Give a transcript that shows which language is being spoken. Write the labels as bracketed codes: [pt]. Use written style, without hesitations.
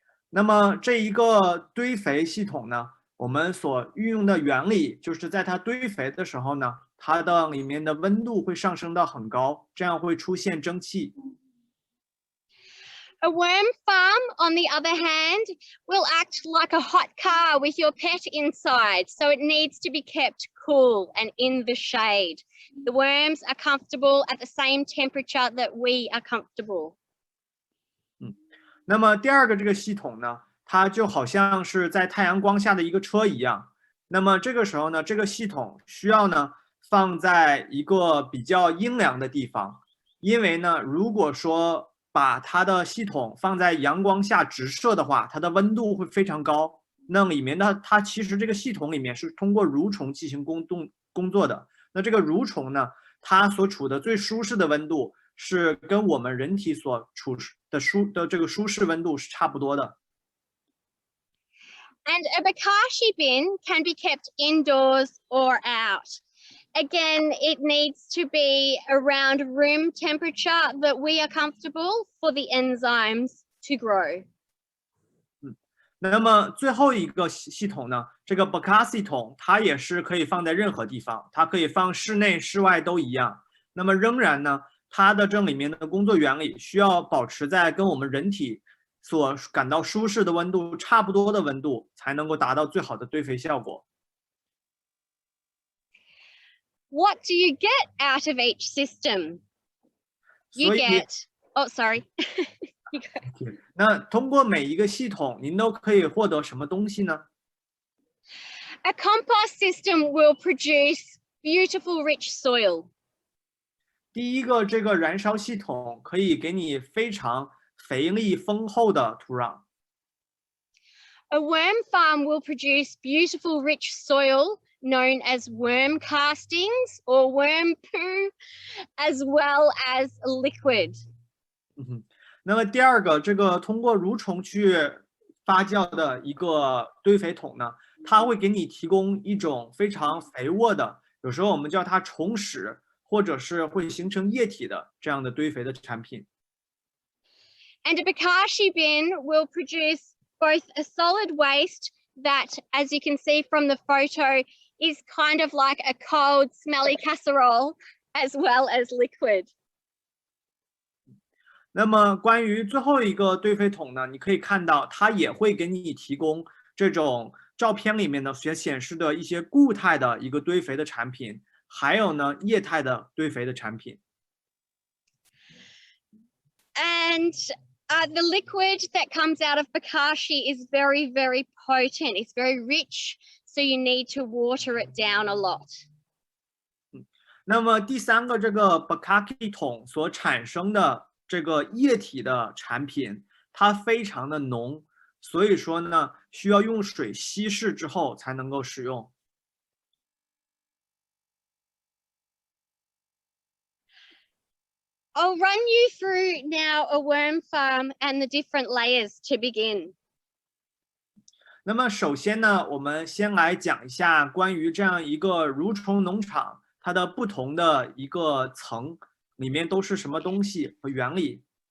[zh] 那么这一个堆肥系统呢，我们所运用的原理就是在它堆肥的时候呢，它的里面的温度会上升到很高，这样会出现蒸汽。 [en] A worm farm, on the other hand, will act like a hot car with your pet inside, so it needs to be kept cool and in the shade. The worms are comfortable at the same temperature that we are comfortable. [zh] 那么第二个这个系统呢，它就好像是在太阳光下的一个车一样。那么这个时候呢，这个系统需要呢放在一个比较阴凉的地方，因为呢，如果说把它的系统放在阳光下直射的话，它的温度会非常高。那里面呢，它其实这个系统里面是通过蠕虫进行工作的。那这个蠕虫呢，它所处的最舒适的温度是跟我们人体所处的这个舒适温度是差不多的。 [en] And a bokashi bin can be kept indoors or out. Again, it needs to be around room temperature that we are comfortable for the enzymes to grow. [zh] 那么最后一个系统呢，这个 Baka 系统，它也是可以放在任何地方，它可以放室内、室外都一样。那么仍然呢，它的这里面的工作原理需要保持在跟我们人体所感到舒适的温度差不多的温度，才能够达到最好的堆肥效果。 [en] What do you get out of each system? You [zh] 所以 [en] get, oh, sorry. You go. [zh] 那通过每一个系统，您都可以获得什么东西呢？ [en] A compost system will produce beautiful, rich soil. [zh] 第一个这个燃烧系统可以给你非常肥力丰厚的土壤。 [en] A worm farm will produce beautiful, rich soil known as worm castings or worm poo, as well as liquid. [zh] 那么第二个，这个通过蠕虫去发酵的一个堆肥桶呢，它会给你提供一种非常肥沃的，有时候我们叫它虫屎，或者是会形成液体的这样的堆肥的产品。 [en] And a bokashi bin will produce both a solid waste that, as you can see from the photo, is kind of like a cold, smelly casserole, as well as liquid. [zh] 那么关于最后一个堆肥桶呢，你可以看到它也会给你提供这种照片里面呢所显示的一些固态的一个堆肥的产品，还有呢液态的堆肥的产品。 [en] And the liquid that comes out of bokashi is very, very potent. It's very rich, so you need to water it down a lot. [zh] 那么第三个这个 bokashi 桶所产生的这个液体的产品，它非常的浓，所以说呢，需要用水稀释之后才能够使用。 [en] I'll run you through now a worm farm and the different layers to begin. [zh] 那么首先呢，我们先来讲一下关于这样一个蠕虫农场，它的不同的一个层里面都是什么东西和原理。